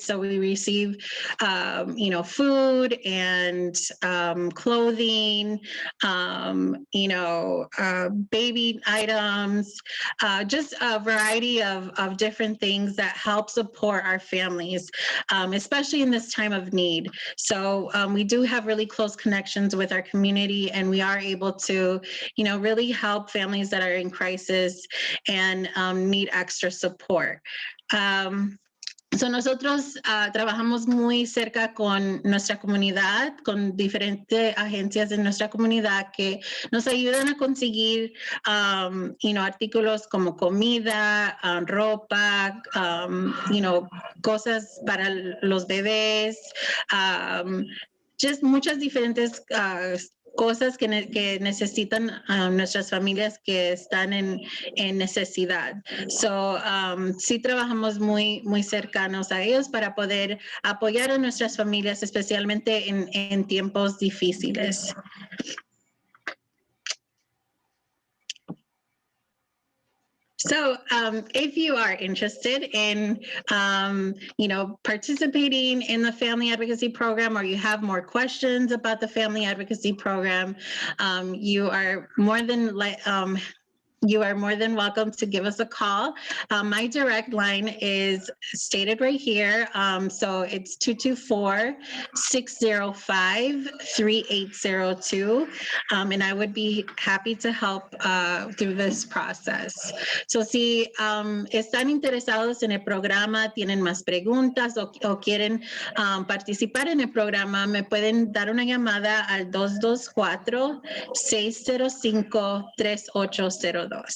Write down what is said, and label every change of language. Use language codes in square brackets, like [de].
[en] So we receive, you know, food and clothing, you know, baby items, just a variety of different things that help support our families, especially in this time of need. So we do have really close connections with our community, and we are able to, you know, really help families that are in crisis and need extra support. [es] So nosotros trabajamos muy cerca con nuestra comunidad, con diferentes agencias de nuestra comunidad que nos ayudan a conseguir, [en] you know, [es] artículos como comida, ropa, you know, cosas para los bebés, just muchas diferentes cosas que necesitan nuestras familias que están en necesidad. So, sí trabajamos muy cercanos a ellos para poder apoyar a nuestras familias, especialmente en tiempos difíciles. [en] So if you are interested in, you know, participating in the Family Advocacy Program, or you have more questions about the Family Advocacy Program, you are more than welcome to give us a call. My direct line is stated right here. So it's 224-605-3802. And I would be happy to help through this process. [es] So si están interesados en el programa, tienen más preguntas o quieren participar en el programa, me pueden dar una llamada al 224-605-3802.